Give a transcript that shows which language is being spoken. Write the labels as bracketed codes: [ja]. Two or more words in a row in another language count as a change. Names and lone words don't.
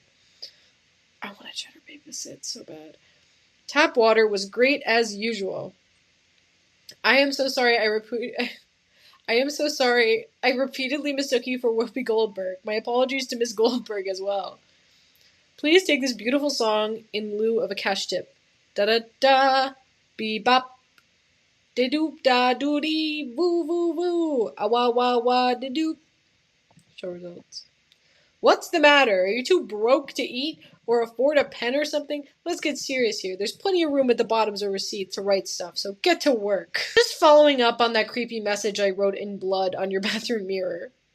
[en] I want a Cheddar Bay biscuit so bad. Tap water was great as usual. I am so sorry. I am so sorry. I repeatedly mistook you for Whoopi Goldberg. My apologies to Miss Goldberg as well. Please take this beautiful song in lieu of a cash tip. Da da da, bebop. De doop da doody, woo woo woo, ah wah wah wah de doop. Show results. What's the matter? Are you too broke to eat or afford a pen or something? Let's get serious here. There's plenty of room at the bottoms of receipts to write stuff, so get to work. Just following up on that creepy message I wrote in blood on your bathroom mirror.